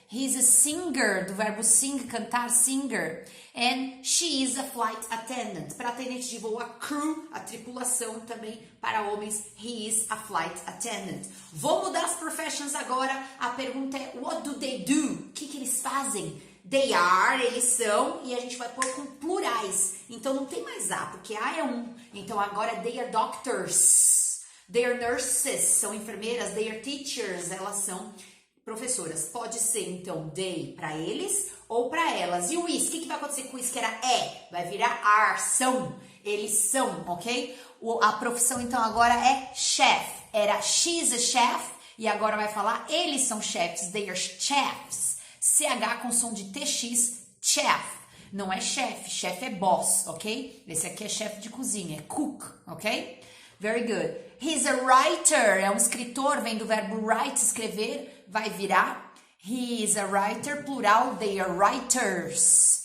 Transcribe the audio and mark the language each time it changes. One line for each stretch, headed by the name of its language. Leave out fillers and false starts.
English: He's a singer,
Portuguese: do verbo sing, cantar,
English: singer. And she is a flight attendant.
Portuguese: Para atendente de voo, a crew, a tripulação também. Para homens,
English: he is a flight attendant.
Portuguese: Vou mudar as professions agora. A pergunta é,
English: what do they do?
Portuguese: O que eles fazem?
English: They are,
Portuguese: eles são, e a gente vai pôr com plurais. Então não tem mais a, porque a é um. Então agora
English: they are doctors, they are nurses,
Portuguese: são enfermeiras,
English: they are teachers,
Portuguese: elas são professoras. Pode ser então they para eles ou para elas. E o is, o que vai acontecer com isso que era vai virar are, são, eles são, ok? A profissão então agora é chef. Era
English: she's a chef
Portuguese: e agora vai falar eles são chefs,
English: they are chefs.
Portuguese: CH com som de TX, chef. Não é chefe, chefe é boss, ok? Esse aqui é chefe de cozinha, é cook, ok?
English: Very good. He's a writer,
Portuguese: é um escritor, vem do verbo write, escrever, vai virar.
English: He is a writer, plural, they are writers.